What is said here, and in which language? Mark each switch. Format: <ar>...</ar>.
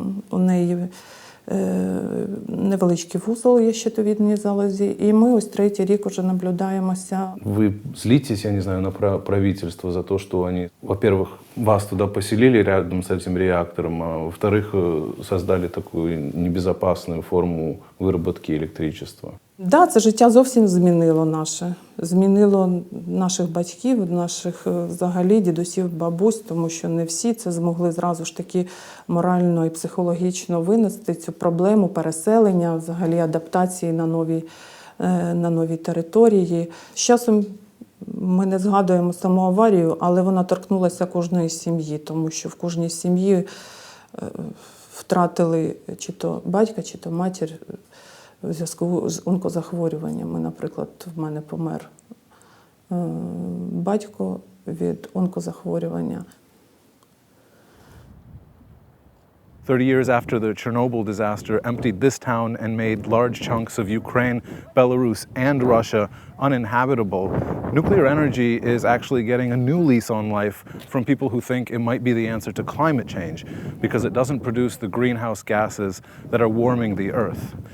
<uk>У неї невеличкий вузол є щитовидній залозі, і ми ось 3-й рік уже наблюдаємося.</uk> <ru>Вы злитесь, я не знаю, на правительство за то, что они, во-первых, вас туда поселили рядом с этим реактором, а во-вторых, создали такую небезопасную форму выработки электричества?</ru> <uk>Так, це життя зовсім змінило наше. Змінило наших батьків, наших взагалі дідусів, бабусь, тому що не всі це змогли зразу ж таки морально і психологічно винести цю проблему переселення, взагалі адаптації на новій території. З часом ми не згадуємо саму аварію, але вона торкнулася кожної сім'ї, тому що в кожній сім'ї втратили чи то батька, чи то матір в зв'язку з онкозахворюваннями. Наприклад, в мене помер батько від онкозахворювання.</uk> <en>30 years after the Chernobyl disaster emptied this town and made large chunks of Ukraine, Belarus, and Russia uninhabitable, nuclear energy is actually getting a new lease on life from people who think it might be the answer to climate change because it doesn't produce the greenhouse gases that are warming the Earth.</en>